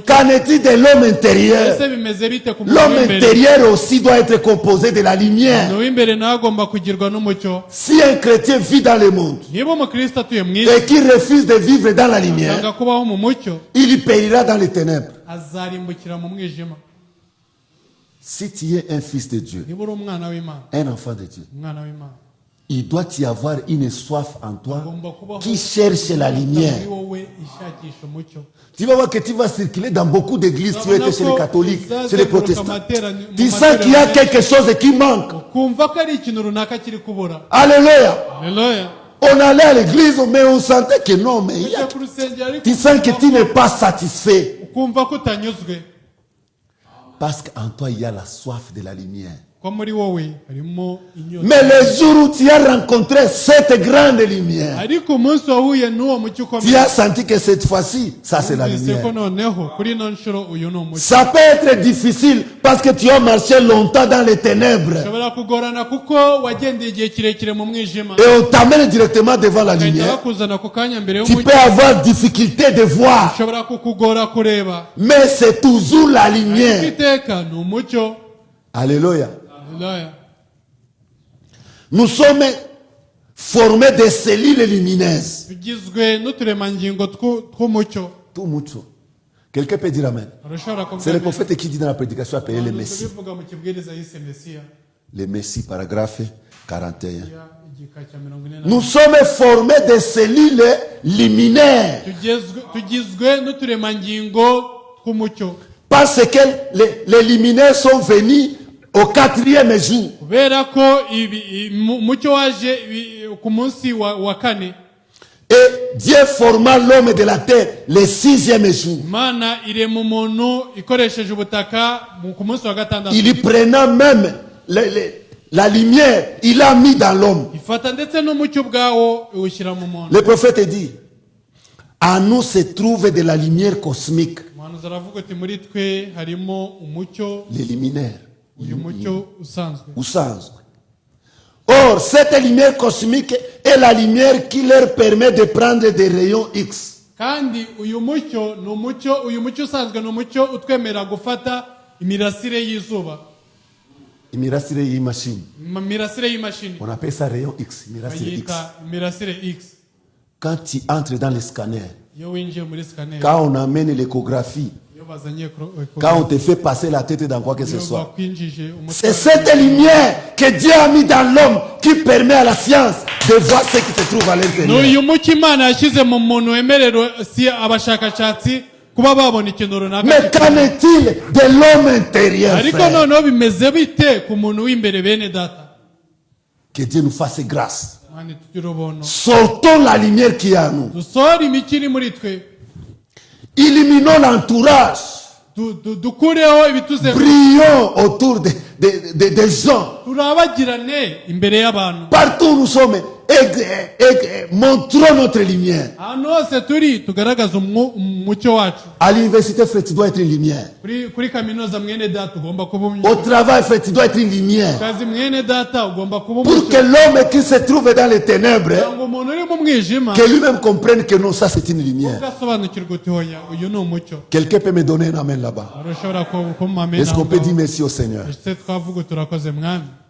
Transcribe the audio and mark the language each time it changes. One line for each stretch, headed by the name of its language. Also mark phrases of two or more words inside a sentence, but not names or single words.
French: qu'en est-il de l'homme intérieur?
Kinyarwanda: Ese bimeze bite ku muntu
French: L'homme
Kinyarwanda: w'imbere?
French: intérieur aussi doit être composé de la lumière.
Kinyarwanda: Umuntu w'imbere nawe agomba kugirwa n'umucyo.
French: Si un chrétien vit dans le monde
Kinyarwanda: Niba umukristo atuye mu isi
French: et qu'il refuse de vivre dans la lumière,
Kinyarwanda: akanga kubaho mu mucyo,
French: il périra dans les ténèbres.
Kinyarwanda: azarimbukira mu mwijima.
French: Si tu es un fils de Dieu,
Kinyarwanda: Niba uri umwana w'Imana,
French: un enfant de Dieu,
Kinyarwanda: umwana w'Imana,
French: il doit y avoir une soif en toi
Kinyarwanda: agomba kubaho
French: qui cherche la lumière.
Kinyarwanda: muri wowe ishakisha umucyo.
French: Tu vas voir que tu vas circuler dans beaucoup d'églises. Tu étais chez les catholiques, chez les protestants. Tu Tu sens qu'il y a quelque chose qui manque.
Kinyarwanda: kumva ko ari ikintu runaka kiri kubura.
French: Alléluia.
Kinyarwanda: Haleluya.
French: On allait à l'église, mais on sentait que non, mais il y a-
Kinyarwanda: Ujya ku rusengero ariko
French: tu sens que tu n'es pas satisfait.
Kinyarwanda: ukumva ko utanyuzwe,
French: Parce qu'en toi, il y a la soif de la lumière.
Kinyarwanda: ko muri wowe harimo inyota.
French: Mais le jour où tu as rencontré cette grande lumière,
Kinyarwanda: ariko umunsi wahuye n'uwo mucyo
French: tu
Kinyarwanda: ukomeye,
French: as senti que cette fois-ci, ça c'est la
Kinyarwanda: wumvise ko
French: lumière.
Kinyarwanda: noneho kuri ino nshuro uyu ni umucyo.
French: Ça peut être difficile parce que tu as marché longtemps dans les ténèbres.
Kinyarwanda: Ushobora kugorana kuko wagendeye igihe kirekire mu mwijima,
French: Et on t'amène directement devant la
Kinyarwanda: bagahita
French: lumière.
Kinyarwanda: bakuzana ako kanya mbere
French: Tu peux
Kinyarwanda: y'umucyo.
French: avoir difficulté de voir,
Kinyarwanda: Ushobora kukugora kureba,
French: mais c'est toujours la
Kinyarwanda: ariko
French: lumière.
Kinyarwanda: iteka ni umucyo.
French: Alléluia.
Kinyarwanda: Haleluya.
French: Nous sommes formés de cellules lumineuses.
Kinyarwanda: Tugizwe n'uturemangingo tw'umucyo. Tout mucho.
French: Quelqu'un peut dire Amen.
Kinyarwanda: Urashobora
French: C'est le
Kinyarwanda: kuvuga
French: prophète qui dit dans la prédication appelée le Messie.
Kinyarwanda: bivuga mu kibwiriza yise Mesiya,
French: Le Messie, paragraphe 41.
Kinyarwanda: igika cya 41.
French: Nous sommes formés de cellules luminaires
Kinyarwanda: Tugizwe n'uturemangingo tw'umucyo,
French: parce que les luminaires sont venus au 4e jour.
Kinyarwanda: kubera ko umucyo waje ku munsi wa kane.
French: Et Dieu forma l'homme de la terre le 6e jour.
Kinyarwanda: Imana irema umuntu ikoresheje ubutaka ku munsi wa gatandatu.
French: Il y prenant même la lumière, il l'a mis dans l'homme.
Kinyarwanda: Ifata ndetse n'umucyo bwawo iwushyira mu muntu.
French: Le prophète dit, en nous se trouve de la lumière cosmique,
Kinyarwanda: Umuhanuzi aravuga ati muri twe harimo umucyo,
French: les luminaires.
Kinyarwanda: uyu mucyo usanzwe.
French: Ou sans. Or, cette lumière cosmique est la lumière qui leur permet de prendre des rayons X.
Kinyarwanda: Kandi uyu mucyo usanzwe ni umucyo utwemerera gufata imirasire y'izuba, Imirasire y'imashini. imirasire y'imashini,
French: On appelle ça rayon X. Imirasire X.
Kinyarwanda: bayita imirasire X.
French: Quand tu entres dans le scanner,
Kinyarwanda: Iyo winjiye muri scanner,
French: quand on amène l'échographie,
Kinyarwanda: iyo bazanye
French: quand on te fait passer la tête dans quoi que ce
Kinyarwanda: iyo
French: soit,
Kinyarwanda: bakwinjije umutwe,
French: c'est cette lumière que Dieu a mis dans l'homme qui permet à la science de voir ce qui se trouve à
Kinyarwanda: ni
French: l'intérieur.
Kinyarwanda: uyu mucyo Imana yashyize mu muntu wemererwa si abashakashatsi kuba babona ikintu runaka.
French: Mais qu'en est-il de l'homme intérieur,
Kinyarwanda: Ariko
French: frère?
Kinyarwanda: noneho bimeze bite ku muntu w'imbere bene data?
French: Que Dieu nous fasse grâce.
Kinyarwanda: Mani tugire ubuntu,
French: Sortons la lumière qui est en nous.
Kinyarwanda: dusohore imicyo iri muri twe,
French: Illuminons l'entourage.
Kinyarwanda: dukureho ibituze,
French: Brillons autour des gens.
Kinyarwanda: turabagirane imbere y'abantu.
French: Partout où nous sommes, montrons notre lumière.
Kinyarwanda: Ahantu hose turi tugaragaza umucyo wacu.
French: À l'université, frère, tu dois être une lumière.
Kinyarwanda: Kuri kaminuza mwene data ugomba kuba
French: Au
Kinyarwanda: umucyo.
French: travail, frère, tu dois être une lumière.
Kinyarwanda: Kazi mwene data ugomba kuba
French: Pour que
Kinyarwanda: umucyo.
French: l'homme qui se trouve dans les ténèbres,
Kinyarwanda: Kugira ngo umuntu uri mu mwijima
French: que lui-même comprenne que non, ça c'est une lumière.
Kinyarwanda: ugasobanukirwa uti hoya uyu ni umucyo.
French: Quelqu'un peut me donner un amen là-bas.
Kinyarwanda: Urashobora kumpa amen
French: Est-ce qu'on
Kinyarwanda: aho
French: peut
Kinyarwanda: ngaho.
French: dire merci au Seigneur?
Kinyarwanda: Ese twavuga turakoze mwami.